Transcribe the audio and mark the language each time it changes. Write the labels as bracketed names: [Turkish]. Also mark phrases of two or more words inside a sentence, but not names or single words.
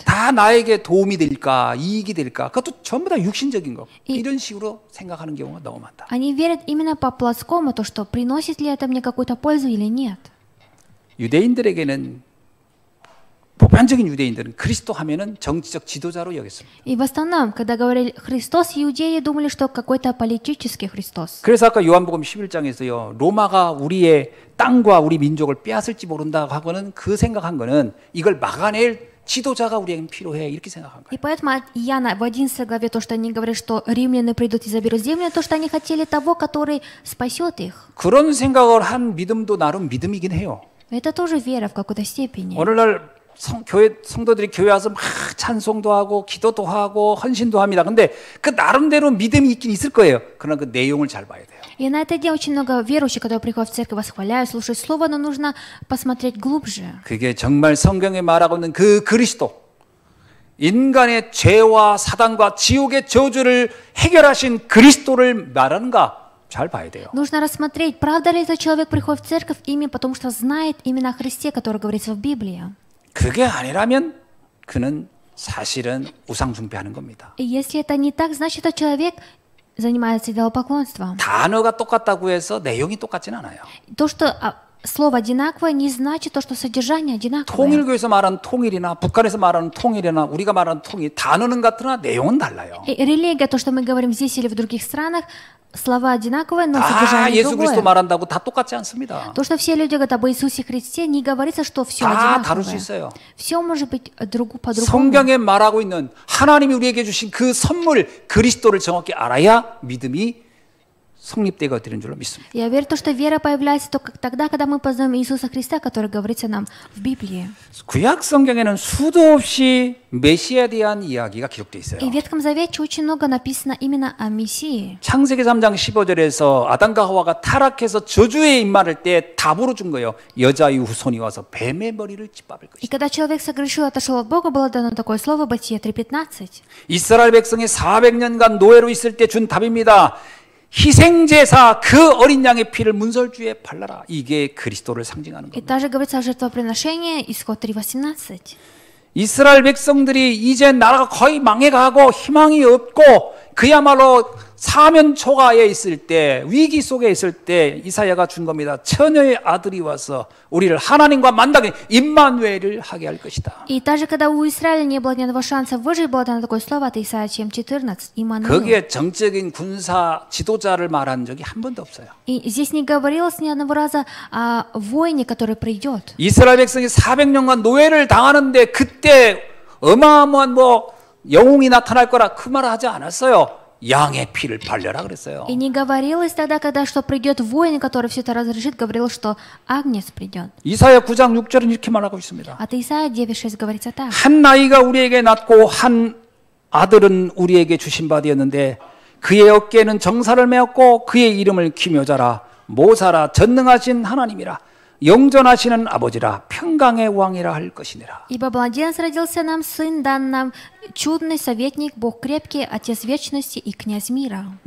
[Korean] 다 나에게 도움이 될까, 이익이 될까, 그것도 전부 다 육신적인 거. 이런 식으로 생각하는 경우가 너무 많다. [Russian] Они верят именно по плоскому, то, что приносит ли это мне какую-то пользу или нет. [Korean] 유대인들에게는 보편적인 유대인들은 그리스도 하면은 정치적 지도자로 여겼습니다. [Russian] И в основном, когда говорили Христос, иудеи думали, что какой-то политический Христос. [Korean] 그래서 아까 요한복음 11장에서요. 로마가 우리의 땅과 우리 민족을 빼앗을지 모른다 하고는 그 생각한 거는 이걸 막아낼 지도자가 우리에겐 필요해 이렇게 생각한 거예요. [Russian] И поэтому от Иоанна в 11 главе то, что они говорят, что римляне придут и заберут землю, то, что они хотели того, который спасет их. [Korean] 그런 생각을 한 믿음도 나름 믿음이긴 해요. [Russian] Это тоже вера в какой-то степени. [Korean] 오늘날 성도들이 교회 와서 막 찬송도 하고 기도도 하고 헌신도 합니다. 근데 그 나름대로 믿음이 있긴 있을 거예요. 그러나 그 내용을 잘 봐야 돼요. [Russian] И на это дело очень много верующих, которые приходят в церковь, восхваляют, слушают слово, но нужно посмотреть глубже. [Korean] 그게 정말 성경에 말하고 있는 그 그리스도, 인간의 죄와 사단과 지옥의 저주를 해결하신 그리스도를 말하는가? 잘 봐야 돼요. [Russian] Нужно рассмотреть, правда ли этот человек приходит в церковь именно потому, что знает именно о Христе, который говорится в Библии. [Korean] 그게 아니라면 그는 사실은 우상 숭배하는 겁니다. [Russian] И если это не так, значит, этот человек занимается идолопоклонством. [Korean] 단어가 똑같다고 해서 내용이 똑같지는 않아요. [Russian] То, что слово одинаковое, не значит то, что содержание одинаковое. [Korean] 통일교에서 말하는 통일이나 북한에서 말하는 통일이나 우리가 말하는 통일, 단어는 같으나 내용은 달라요. [Russian] И религия, то, что мы говорим здесь или в других странах, слова одинаковые, но [Korean] 다 [Russian] содержание [Korean] 예수 그리스도 [Russian] другое. [Korean] 말한다고 다 똑같지 않습니다. [Russian] То, что все люди говорят об Иисусе Христе, не говорится, что все [Korean] 다 다를 수 [Russian] одинаковое. [Korean] 있어요. [Russian] Все может быть по-другому. [Korean] 성경에 말하고 있는 하나님이 우리에게 주신 그 선물 그리스도를 정확히 알아야 믿음이 성립되게 되는 줄로 믿습니다. [Russian] Я верю, что вера появляется только тогда, когда мы познаем Иисуса Христа, который говорится нам в Библии. [Korean] 구약 성경에는 수도 없이 메시아에 대한 이야기가 기록되어 있어요. [Russian] И в Ветхом Завете очень много написано именно о Мессии. [Korean] 창세기 3장 15절에서 아담과 하와가 타락해서 저주에 입맞을 때 답으로 준 거예요. 여자의 후손이 와서 뱀의 머리를 짓밟을 [Russian] И [Korean] 것이다. [Russian] когда человек согрешил, отошел от Бога, было дано такое слово, Бытие 3:15. [Korean] 이스라엘 백성이 400년간 노예로 있을 때 준 답입니다. 희생제사 그 어린 양의 피를 문설주에 발라라. 이게 그리스도를 상징하는 [Russian] И [Korean] 겁니다. [Russian] также говорится о жертвоприношении, Исход 3:18. [Korean] 이스라엘 백성들이 이제 나라가 거의 망해가고 희망이 없고 그야말로 사면 초가에 있을 때 위기 속에 있을 때 이사야가 준 겁니다. 처녀의 아들이 와서 우리를 하나님과 만나게 임마누엘을 하게 할 것이다. [Russian] И даже когда у Израиля не было ни одного шанса выжить, было дано такое слово от Исаия 7:14, Иммануил. [Korean] 거기에 정적인 군사 지도자를 말한 적이 한 번도 없어요. [Russian] И здесь не говорилось ни одного раза о воине, который придет. [Korean] 이스라엘 백성이 400년간 노예를 당하는데 그때 어마어마한 영웅이 나타날 거라 그 말을 하지 않았어요. 양의 피를 발려라 그랬어요. [Russian] И не говорилось тогда, когда что придет воин, который все это разрешит, говорилось, что Агнец придет. [Korean] 이사야 9장 6절은 이렇게 말하고 있습니다. [Russian] От Исаия 9:6 говорится так. [Korean] 한 나이가 우리에게 낳고 한 아들은 우리에게 주신 바 되었는데 그의 어깨에는 정사를 메었고 그의 이름을 기묘자라 모사라 전능하신 하나님이라 영존하시는 아버지라 평강의 왕이라 할 것이니라. [Russian] Ибо младенец родился нам, сын дан нам, чудный советник, Бог крепкий, Отец вечности и князь мира.